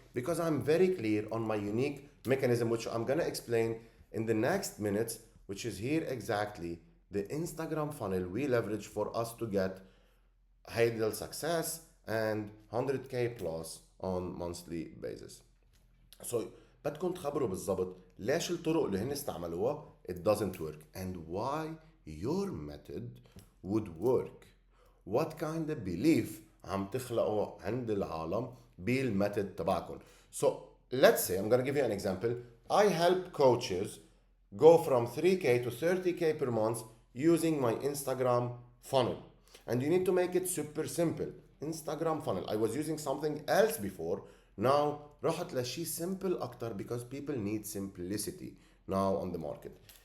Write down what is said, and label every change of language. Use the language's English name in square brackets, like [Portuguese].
[English] Because I'm very clear on my unique mechanism, which I'm gonna explain in the next minutes, which is here exactly the Instagram funnel we leverage for us to get high success and 100k plus on monthly basis. So [Arabic] بدكم تخبروا بالضبط ليش الطرق اللي هن استعملوها [English] it doesn't work and why your method would work. What kind of belief [Arabic] عم تخلقوا عند العالم [English] بالمethod تبعكم. So let's say I'm gonna give you an example. I help coaches go from 3k to 30k per month using my Instagram funnel. And you need to make it super simple. Instagram funnel. I was using something else before. Now [Arabic] رحت لشي [English] simple أكتر because people need simplicity now on the market.